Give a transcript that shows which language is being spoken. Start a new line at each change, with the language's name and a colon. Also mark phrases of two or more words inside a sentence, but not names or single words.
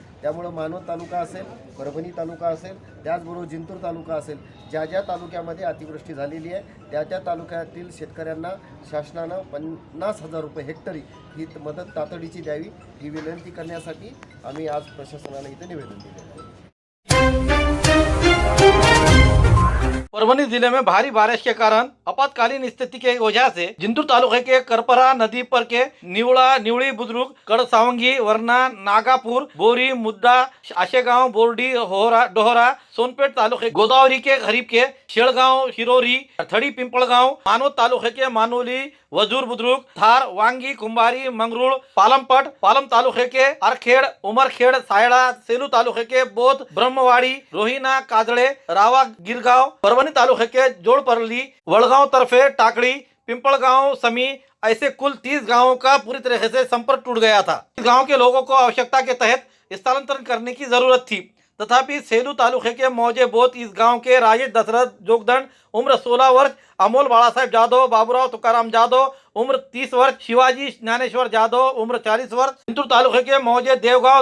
Marathi: त्यामुळे मानवत तालुका असेल, परभणी तालुका असेल, त्याचबरोबर जिंतूर तालुका असेल, ज्या तालुक्यामध्ये अतिवृष्टी झालेली आहे त्या तालुक्यातील शेतकऱ्यांना शासनानं 50,000 रुपये हेक्टरी ही मदत तातडीची द्यावी ही विनंती करण्यासाठी आम्ही आज प्रशासनाला इथे निवेदन दिले।
Hindi: परभनी जिले में भारी बारिश के कारण आपातकालीन स्थिति के वजह से जिंतूर तालुके के करपरा नदी पर के निवड़ी बुजुर्ग, कड़सावंगी, वरना, नागापुर, बोरी, मुद्दा, आशेगांव, बोर्डी, डोहरा, सोनपेट तालुके गोदावरी के करीब के शेड़गांव, शिरोरी, थड़ी, पिंपलगांव, मानवत तालुके के मानोली, वजूर बुद्रुक, थार, वांगी, कुंभारी, मंगरूळ, पालम तालुके के अरखेड़, उमरखेड़, सायड़ा, सेलू तालुके के बोध, ब्रह्मवाड़ी, रोहिना, काजड़े, रावा, गिरगांव, परभनी तालुके के जोड़परली, वड़गांव तरफे, टाकड़ी, पिंपलगांव, समी, ऐसे कुल 30 गांवों का पूरी तरह से संपर्क टूट गया था। इस गांव के लोगों को आवश्यकता के तहत स्थानांतरण करने की जरूरत थी, तथापि सेलू तालुके के मौजे बोत इस गांव के राजेश दशरथ जोगदंड उम्र 16 वर्ष, अमोल बाला साहेब जादव, बाबूराव तुकाराम जादव उम्र 30 वर्ष, शिवाजी ज्ञानेश्वर जादव उम्र 40 वर्ष, जिंतूर तालुके के मौजे देवगांव